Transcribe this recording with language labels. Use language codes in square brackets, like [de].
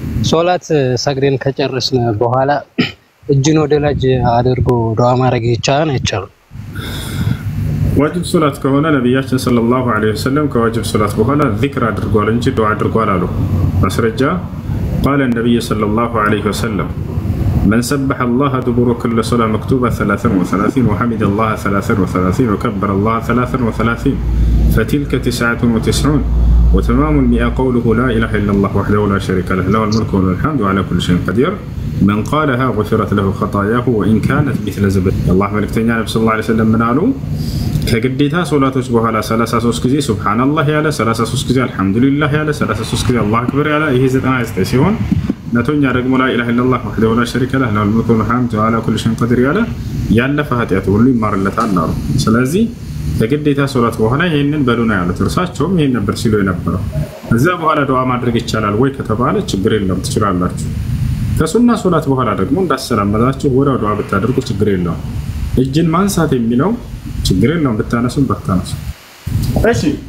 [am] ሶላት ሰግደን ከጨረስን በኋላ እጅን ወደ ላይ አድርጎ ዱዓ ማድረግ ይቻላል አይቻልም? ዋጅብ ሶላት ከሆነ ነብያችን ሰለላሁ ዐለይሂ ወሰለም ከዋጅብ ሶላት በኋላ ዚክር አድርጓል እንጂ ዱዓ አድርጓል አሉ። ማስረጃ [ar] قال النبي صلى الله عليه وسلم من سبح الله دبر كل صلاة مكتوبة 33 وحمد الله 33 وكبر الله 33 فتلك 99 وتمام 100 قوله لا إله إلا الله وحده لا شريك له له الملك وله الحمد وعلى كل شيء قدير من قالها غفرت له خطاياه وإن كانت مثل زبد. الله ملكتنا نبي صلى الله عليه وسلم من قالوا [am] ከግዴታ ሶላቶች በኋላ 33 ጊዜ ሱብሃንአላህ ያለ 33 ጊዜ አልহামዱሊላህ ያለ 33 ጊዜ አላሁ አክበር ያለ ይሄ 99 ሲሆን ነቶኛ ደግሞ ላ ኢላሃ ኢላላህ ወህደሁ ላ ሸሪከ ለሁ ለሁል ሙልኩ ወለሁል ሐምዱ ወዐላ ኩሊ ሸይኢን ቀዲር ያለ ያለፈ ኃጢአቱ ሁሉ ይማርለታል አሉ። ስለዚህ ከግዴታ ሶላት በኋላ ይሄንን በሉና ያሉት እርሳቸውም ይሄን ነበር ሲሉ የነበረው። እዛ በኋላ ዱዓ ማድረግ ይቻላል ወይ ከተባለ ችግር የለውም ትችላላችሁ። ከሱና ሶላት በኋላ ደግሞ እንዳሰላመታችሁ ወዲያው ዱዓ ብታደርጉ ችግር የለውም። እጅን ማንሳት የሚለው ችግር የለውም ብታነሱም ባታነሱ። እሺ